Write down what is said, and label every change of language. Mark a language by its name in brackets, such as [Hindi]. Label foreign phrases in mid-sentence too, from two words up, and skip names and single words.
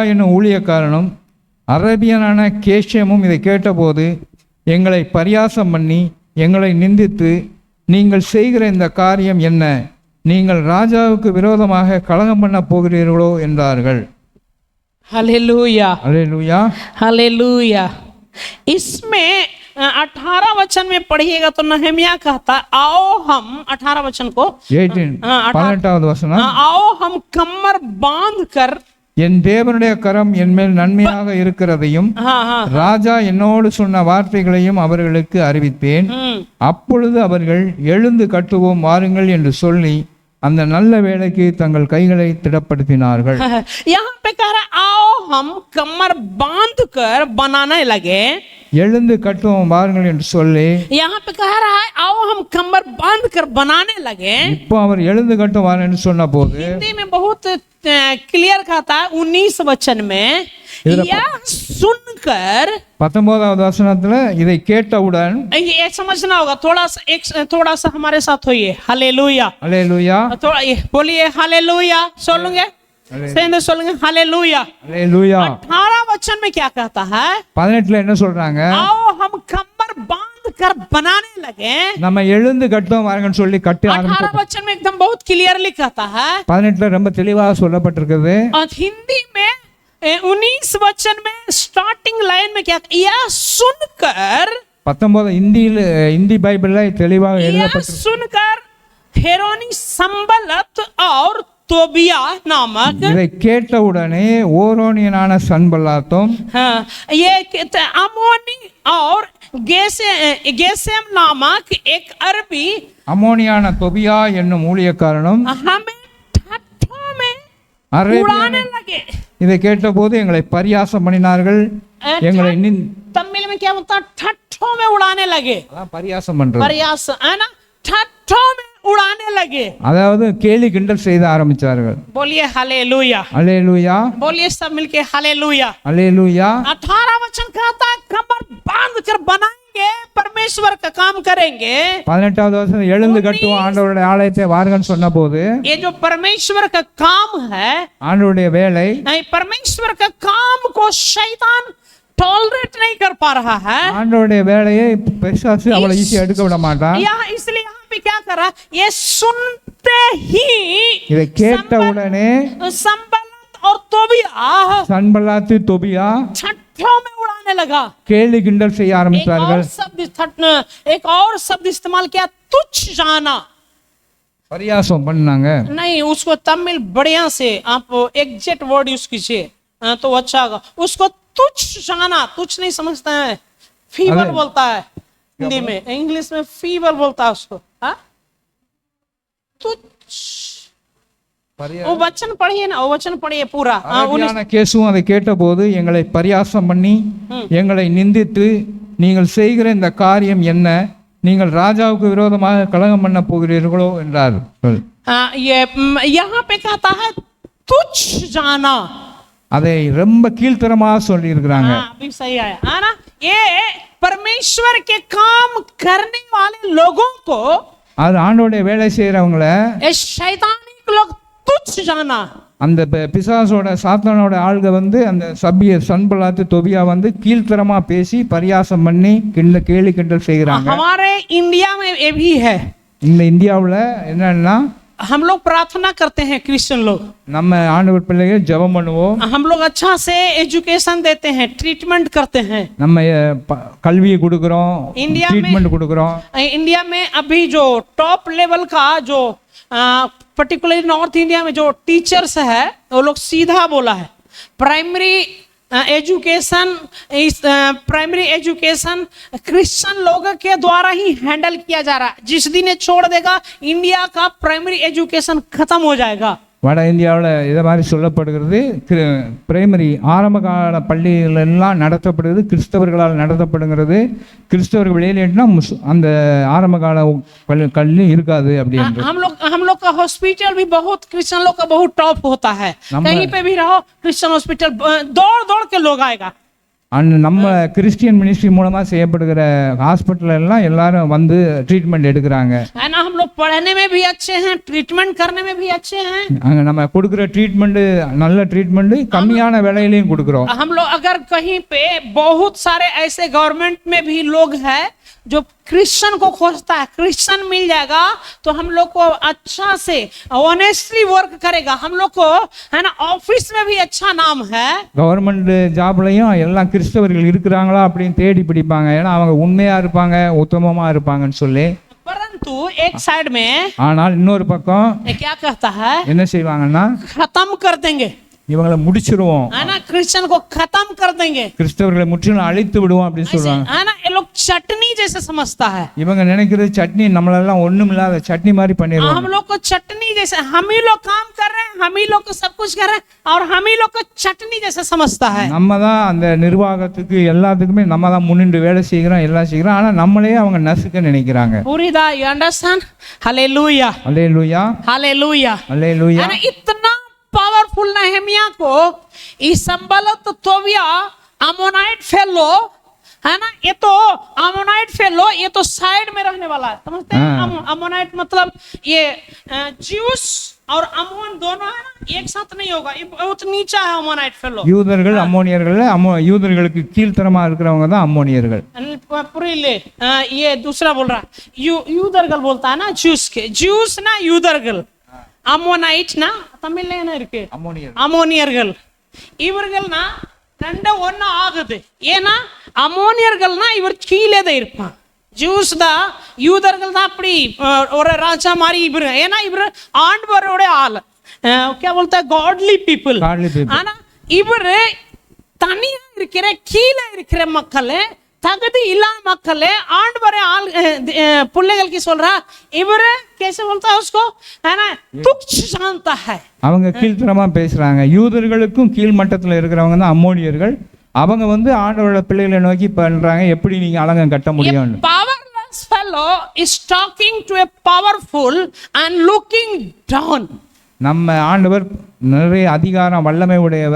[Tamil] என்னும் ஊழியக்காரனும் அரபியனான கேஷியமும் இதை கேட்டபோது எங்களை பரியாசம் பண்ணி எங்களை நிந்தித்து, நீங்கள் செய்கிற இந்த காரியம் என்ன? நீங்கள் ராஜாவுக்கு விரோதமாக கலகம் பண்ண போகிறீர்களோ என்றார்கள். [Hindi] हालेलुया, हालेलुया, हालेलुया। इसमें 18 वचन में पढ़िएगा तो नहमिया कहता आओ हम 18 वचन को [Tamil] 18வது வசனம், [Hindi] आओ हम कमर बांध कर [Tamil] என் தேவனுடைய கரம் என் மேல் நன்மையாக இருக்கிறதையும் ராஜா என்னோடு சொன்ன வார்த்தைகளையும் அவர்களுக்கு அறிவித்தேன். அப்பொழுது அவர்கள் எழுந்து கட்டுவோம் வாருங்கள் என்று சொல்லி அந்த நல்ல வேலைக்கு தங்கள் கைகளை திடப்படுத்தினார்கள். [Hindi] यहाँ पे कह रहा आओ हम कमर बांध कर बनाने लगे. [Tamil] எழுந்து கட்டுவோம் வாருங்கள் என்று சொல்லி [Hindi] यहाँ पे कह रहा है आओ हम कमर बांध कर बनाने लगे. [Tamil] இப்போ அவர் எழுந்து கட்டும் வாருங்கள் என்று சொன்ன போது [Hindi] हिंदी में बहुत क्लियर कहता है 19 वचन में यह सुनकर [Tamil] 19வது வசனத்துல இதை கேட்டவுடன் [Hindi] ये समझना होगा. थोड़ा सा हमारे साथ होइए. हालेलुया, हालेलुया, थोड़ा बोलिए हालेलुया. [Tamil] சொல்லுங்க, சேர்ந்து சொல்லுங்க हालेलुया, [Hindi] हालेलुया. 18 वचन में क्या कहता है? [Tamil] 18ல என்ன சொல்றாங்க? [Hindi] आओ हम कमर बांध कर बनाने लगे. [Tamil] நம்ம எழுந்து கட்டுவோம் வாருங்கன்னு சொல்லி கட்ட [Hindi] 18 वचन में एकदम बहुत क्लियरली कहता है. [Tamil] 18ல ரொம்ப தெளிவாக சொல்லப்பட்டிருக்குது. [Hindi] और हिंदी में 19 वचन में स्टार्टिंग लाइन में क्या, यह सुनकर [Tamil] 19 हिंदी பைபிள்ல தெளிவாக எழுதப்பட்டிருக்கு. [Hindi] सुनकर हेरोनी संबलत और तोबिया नामक, [Tamil] இதை கேட்டவுடனே ஓரோனியனான சன்பல்லாத்தும் [Hindi] ये अमोनी और गेसेम नामक एक अरबी [Tamil] அம்மோனியான தொபியா என்னும் ஊழியக்காரனும் [Hindi] हमें ठट्ठों में [Tamil] அரேபியான [Hindi] उड़ाने लगे। [Tamil] இதை கேட்டபோது எங்களை பரியாசம் பண்ணினார்கள், எங்களை [Hindi] तमिल में क्या बोलता है? ठट्ठों में उड़ाने लगे। [Tamil] அதான் பரியாசம் பண்றது, [Hindi] प्रयास है ना, ठट्ठों में उड़ाने लगे। [Tamil] அதாவது கேலி கிண்டல் செய்த ஆரம்பிச்சார்கள். [Hindi] बोलिए हालेलुया, [Tamil] அல்லேலூயா, [Hindi] बोलिए सब मिलके हालेलुया। [Tamil] அல்லேலூயா. [Hindi] 18 वचन कहता है कमर बांध कर बनाएंगे, परमेश्वर का काम करेंगे। [Tamil] 18வது வசனம் எழுந்து கட்டுவோம் ஆண்டவருடைய ஆலயத்தை வாருங்கன்னு சொன்னபோது, [Hindi] ये जो परमेश्वर का काम है, [Tamil] ஆண்டவருடைய வேலை, [Hindi] नहीं परमेश्वर का काम को शैतान टॉलरेट नहीं कर पा रहा है। [Tamil] ஆண்டவருடைய வேலையை பிசாசு அவ்வளவு ஈஸியா எடுக்க விட மாட்டான். [Hindi] इसलिए यहाँ पे क्या कर रहा? ये सुनते ही [Tamil] இதை கேட்ட உடனே [Hindi] संबलत और तोबिया [Tamil] சன்பல்லாத்து தொபியா [Hindi] ठट्ठों में उड़ाने लगा। [Tamil] கேலி கிண்டல் செய்ய ஆரம்பித்தார்கள். [Hindi] एक और शब्द इस्तेमाल किया, तुच्छ जाना। [Tamil] பரியாசம் பண்ணாங்க. [Hindi] नहीं, उसको तमिल बढ़िया से आप [English] exact word use [Hindi] कीजिए तो अच्छा होगा। उसको तुच्छ जाना, तुच्छ नहीं समझता है, फीवर बोलता है हिंदी में, इंग्लिश में फीवर बोलता है उसको। हाँ, तुच्छ। वो वचन पढ़िए ना, वो वचन पढ़िए पूरा। [Tamil] அரேபியான கேசுவும் அதை கேட்டபோது எங்களை பரியாசம் பண்ணி எங்களை நிந்தித்து, நீங்கள் செய்கிற இந்த காரியம் என்ன? நீங்கள் ராஜாவுக்கு விரோதமாக கலகம் பண்ண போகிறீர்களோ என்றார்கள். [Hindi] ये यहाँ पे कहता है तुच्छ जाना, [Tamil] அதை ரொம்ப கீழ்த்தரமாக சொல்லி இருக்கிறாங்க. [Hindi] अभी सही आया है ना। ये परमेश्वर के काम करने वाले लोगों को, [Tamil] அது ஆண்டவருடைய வேலை செய்யறவங்கள, [Hindi] ये शैतानी लोग तुच्छ जाना, [Tamil] அந்த பிசாசோட சாத்தானோட ஆள்க வந்து அந்த சன்பல்லாத்து தொபியா வந்து கீழ்த்தரமா பேசி பரியாசம் பண்ணி கேலி கிண்டல் செய்கிறாங்க. [Hindi] हमारे इंडिया में ये भी है। [Tamil] இந்த இந்தியாவில் என்னன்னா, [Hindi] हम लोग प्रार्थना करते हैं, क्रिश्चियन लोग, [Tamil] நம்ம ஆண்டவர் பிள்ளைகள் ஜெபம் பண்ணுவோம், [Hindi] हम लोग अच्छा से एजुकेशन देते हैं, ट्रीटमेंट करते हैं, [Tamil] நம்ம கல்வியை கொடுக்குறோம், [Hindi] इंडिया [Tamil] ட்ரீட்மெண்ட் கொடுக்குறோம். [Hindi] इंडिया में अभी जो [English] top level [Hindi] का जो [English] particularly North India [Hindi] में जो टीचर्स है, वो लोग सीधा बोला है, [English] primary education [Hindi] क्रिश्चियन लोगों के द्वारा ही हैंडल किया जा रहा है। जिस दिन ये छोड़ देगा, इंडिया का [English] primary education [Hindi] खत्म हो जाएगा। [Tamil] வட இந்தியாவில் இதை மாதிரி சொல்லப்படுகிறது. பிரைமரி ஆரம்ப கால பள்ளிகள் எல்லாம் நடத்தப்படுகிறது, கிறிஸ்தவர்களால் நடத்தப்படுகிறது. கிறிஸ்தவர்கள் வெளியேறினா அந்த ஆரம்ப கால கல்வி இருக்காது அப்படின்னு. [Hindi] हम लोग का हॉस्पिटल भी बहुत क्रिश्चियन लोग का बहुत टॉप होता है। कहीं पे भी रहो [English] Christian hospital [Hindi] दौड़ दौड़ के लोग आएगा। [Tamil] நம்ம [English] Christian ministry [Tamil] மூலமா செய்யப்படுகிற ஹாஸ்பிட்டல் எல்லாம் எல்லாரும் வந்து ட்ரீட்மெண்ட் எடுக்கிறாங்க. [Hindi] हम लोग पढ़ने में भी अच्छे हैं, ट्रीटमेंट करने में भी अच्छे हैं। [Tamil] அங்க நம்ம கொடுக்கிற ட்ரீட்மெண்ட் நல்ல ட்ரீட்மெண்ட் கம்மியான விலையிலையும் கொடுக்கிறோம். [Hindi] हम लोग अगर कहीं पे बहुत सारे ऐसे गवर्नमेंट में भी लोग हैं जो क्रिश्चियन को खोजता है, क्रिश्चियन मिल जाएगा तो हम लोग को अच्छा से [English] honestly work [Hindi] करेगा। हम लोग को है ना, ऑफिस में भी अच्छा नाम है। [English] government jobலயும் [Tamil] எல்லாம் கிறிஸ்தவர்கள் இருக்கிறாங்களா அப்படின்னு தேடி பிடிப்பாங்க, ஏன்னா அவங்க உண்மையா இருப்பாங்க, உத்தமமா இருப்பாங்கன்னு சொல்லி. [Hindi] परंतु एक साइड में [Tamil] ஆனால் இன்னொரு பக்கம் [Hindi] क्या कहता है, [Tamil] என்ன செய்வாங்கன்னா, [Hindi] खत्म कर देंगे, [Tamil] இவங்களை முடிச்சிருவோம், [Hindi] है ना, क्रिश्चियन को खत्म कर देंगे, [Tamil] கிறிஸ்தவர்களை முற்றிலும் அழித்து விடுவோம் அப்படின்னு சொல்றாங்க. [Hindi] है ना। ये लोग चटनी जैसे समझता है। [Tamil] இவங்க நினைக்கிறது சட்னி நம்மளெல்லாம் ஒண்ணும் இல்லாத சட்னி மாதிரி பண்ணிடுவாங்க. [Hindi] हम लोग को चटनी जैसे, हम ही लोग काम कर रहे हैं, हम ही लोग को सब कुछ कर रहे हैं और हम ही लोग को चटनी जैसे समझता है। [Tamil] நம்ம தான் அந்த நிர்வாகத்துக்கு எல்லாத்துக்குமே நம்ம தான் முன்னின்று வேலை செய்கிறோம், எல்லாம் செய்கிறோம், ஆனா நம்மளே அவங்க நசுக்க நினைக்கிறாங்க. पूरी दा, [English] you understand? [Hindi] हालेलुया, [Tamil] அல்லேலூயா, [Hindi] हालेलुया, [Tamil] அல்லேலூயா. [Hindi] है ना। इतना पावरफुल नहमिया को इस संबलत तोबिया [English] Ammonite fellow, [Hindi] है ना, ये तो [English] Ammonite fellow, [Hindi] ये तो साइड में रहने वाला है, समझते हैं? अमोनाइट मतलब ये ज्यूस और अमोन दोनों है ना, एक साथ नहीं होगा, ये बहुत नीचा है [English] Ammonite fellow. [Tamil] யூதர்கள் அம்மோனியர்கள், யூதர்களுக்கு கீழ்த்தரமா இருக்கிறவங்க தான் அம்மோனியர்கள். [Hindi] पुरीले ये दूसरा बोल रहा है, यूदरगल बोलता है ना, ज्यूस के ज्यूस ना, यूदरगल அம்மோனைட் ना [Tamil] தமிழ்ல என்ன இருக்கு, அம்மோனியர்கள். இவர்கள்னா ரெண்டு ஒண்ணு ஆகுது. ஏன்னா அம்மோனியர்கள்னா இவர் கீழே தான் இருப்பான், ஜூஸ் தான், யூதர்கள் தான் அப்படி ஒரு ராஜா மாதிரி இவர். ஏன்னா இவர் ஆண்டவரோட ஆள், [Hindi] क्या बोलता है, [English] godly people. [Tamil] ஆனா இவர் தனியா இருக்கிற கீழே இருக்கிற மக்கள் தகுதி இல்லாத மக்களே ஆண்டவரே பிள்ளைகளுக்கு சொல்றா இவரு [Hindi] कैसे बोलता है उसको है ना तुच्छ जानता है. [Tamil] அவங்க கீழ்த்தரமா பேசுறாங்க. யூதர்களுக்கும் கீழ்மட்டத்தில் இருக்கிறவங்க தான் அம்மோனியர்கள். அவங்க வந்து ஆண்டவரோட பிள்ளைகளை நோக்கி பண்றாங்க, எப்படி நீங்க அலங்கம் கட்ட முடியும். [English] Powerless fellow is talking to a powerful and looking down. [Tamil] நம்ம ஆண்டவர் நிறைய அதிகாரம் வல்லமை உடையவர்.